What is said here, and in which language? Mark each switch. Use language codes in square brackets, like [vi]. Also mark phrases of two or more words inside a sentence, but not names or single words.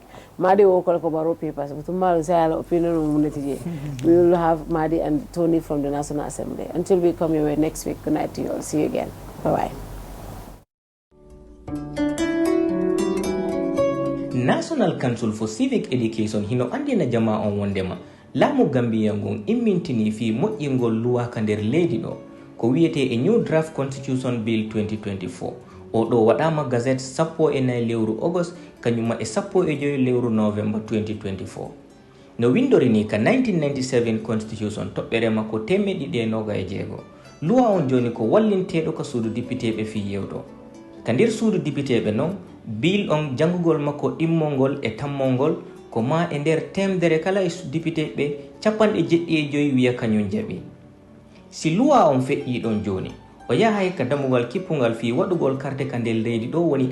[en] Madi will call Kobaro papers. We will have Madi and Tony from the National Assembly. Until we come your way next week, good night to you all. See you again. Bye-bye. [ff] National Council for Civic Education hino andina jama on wondema lamu Gambia ngon immintini fi moƴƴingol luwa ka nder leydi ɗo ko wiyete [en] a new draft constitution bill 2024 [ff] o ɗo waɗama gazette 14 lewru august kanyuma e 15 lewru november 2024 no windori ni ka 1997 constitution toɓɓere makko 296 luwa on joni ko wallinteɗo ka suudu députéɓe fi yewɗo ka nder suudu députéɓe non bill on jangugol makko immongol e tammongol ko ma e nder temdere kala e député ɓe 75 wiya kañum jaɓi si luwa on feƴƴi ɗon joni o yahay ka damugal kippugal fi waɗugol carte ka nder leydi ɗo woni